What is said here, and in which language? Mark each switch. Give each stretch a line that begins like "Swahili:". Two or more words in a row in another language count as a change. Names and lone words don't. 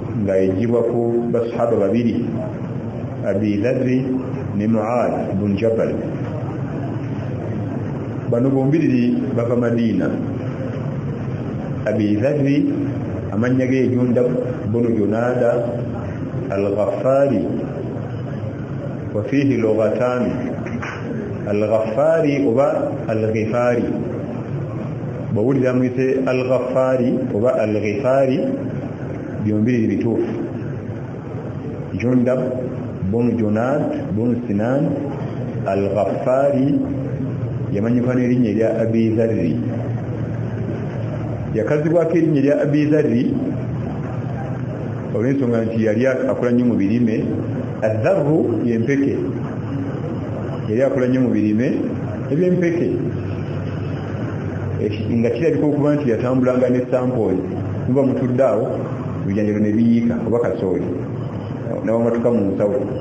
Ganda: nga ejibwa ku basahaba babiri Abi Dharri ne Mu'adh bin Jabal. Bano bombiriri bava Madina. Abi Dharri amanya ge Jundab bin Junada al-Ghaffari
Arabic: وفيه لغتان
Ganda: al-Ghaffari oba al-Ghifari. Bawulira mwite al-Ghaffari oba al-Ghifari byombiriri bituufu. Jundab bin Junad bin Sinan al-Ghaffari yamanyikwa n'erinnya erya Abi Dharri. Yakazibwako erinnya erya Abi Dharri olw'ensonga nti yali akola nnyo mu birime. Adharru y'empeke, yali akola nnyo mu birime eby'empeke nga kirabika okuba nti yatambulanga ne sampoli muba mutudde awo ebijanjalo ne biyiika oba kasooli n'awamatuka mu nsawo.